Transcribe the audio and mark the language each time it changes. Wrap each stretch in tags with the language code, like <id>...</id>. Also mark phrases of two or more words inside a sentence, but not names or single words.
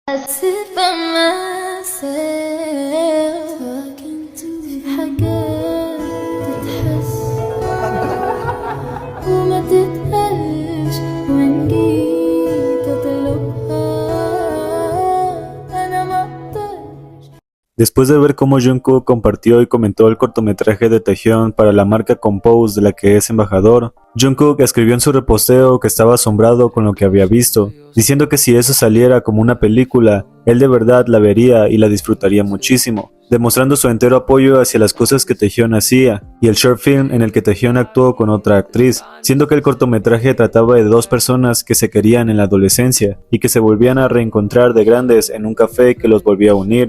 <en>sit by myself talking to</en> <ar>حاجات تتحس وما تتقالش وإن جيت أطلبها أنا مقدرش.</ar> <es>Después de ver cómo Jungkook compartió y comentó el cortometraje de Taehyung para la marca Compose de la que es embajador, Jungkook escribió en su reposteo que estaba asombrado con lo que había visto, diciendo que si eso saliera como una película, él de verdad la vería y la disfrutaría muchísimo, demostrando su entero apoyo hacia las cosas que Taehyung hacía, y el</es> <en>short film</en> <es>en el que Taehyung actuó con otra actriz, siendo que el cortometraje trataba de dos personas que se querían en la adolescencia y que se volvían a reencontrar de grandes en un café que los volvía a unir.</es>